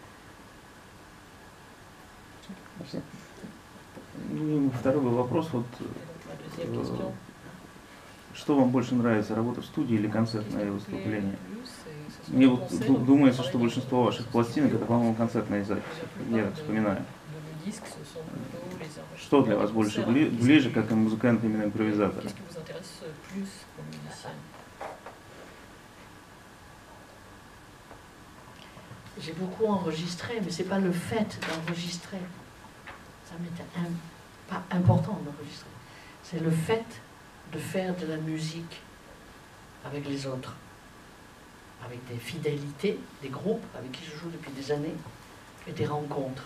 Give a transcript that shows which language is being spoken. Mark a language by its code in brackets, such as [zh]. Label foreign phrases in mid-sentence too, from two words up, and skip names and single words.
[ru] Ну, второй вопрос, вот, что вам больше нравится, работа в студии или концертное выступление? Мне вот думается, что большинство ваших пластинок это, по-моему, концертные записи, я так вспоминаю. Что для вас больше ближе, как и музыкант, именно импровизатора? [fr] J'ai beaucoup enregistré, mais c'est pas le fait d'enregistrer. Ça m'était pas important d'enregistrer. C'est le fait de faire de la musique avec les autres, avec des fidélités, des groupes avec qui je joue depuis des années, et des rencontres.